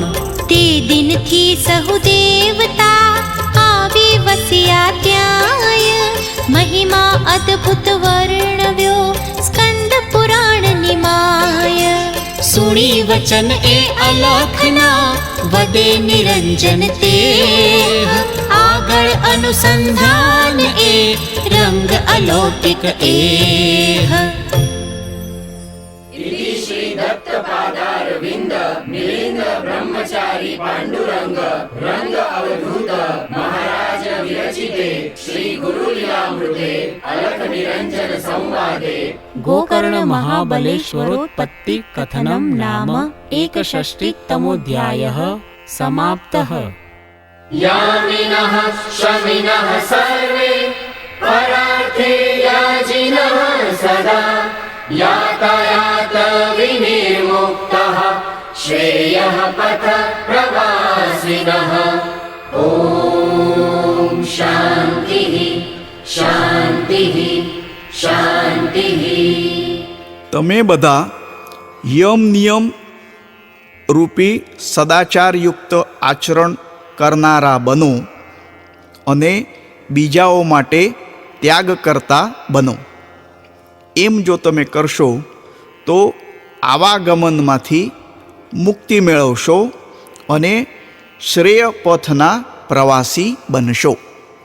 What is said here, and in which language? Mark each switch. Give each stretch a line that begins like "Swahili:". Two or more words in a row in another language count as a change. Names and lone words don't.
Gujarati: તે દિનથી સહુ દેવતા આવી વસ્યા ત્યાંય, મહિમા અદ્ભુત વર્ણવ્યો સ્કંદ પુરાણ નિમાય। સુણી વચન એ અલખના વદે નિરંજન તેહ, આગળ અનુસંધાન એ રંગ અલૌકિક એહ।
Sanskrit: इति श्री दत्त पादारविंद मिलिंद ब्रह्मचारी पांडुरंग रंग अवधूत महाराज विरचिते श्री गुरुलीलामृते अलख निरंजन संवादे गोकर्ण महाबलेश्वरोत्पत्ति कथनं नाम 61तमोऽध्यायः समाप्तः। यामिनः शमिनः सर्वे परार्थे याजिनः सदा, यातायात विनिर्मुक्तः श्रेयः पथ प्रवासिनः। ॐ शान्तिः शान्तिः शान्तिः।
Gujarati: તમે બધા યમ નિયમ રૂપી સદાચારયુક્ત આચરણ કરનારા બનો અને બીજાઓ માટે ત્યાગ કરતા બનો। એમ જો તમે કરશો તો આવાગમનમાંથી મુક્તિ મેળવશો અને શ્રેય પથના પ્રવાસી બનશો।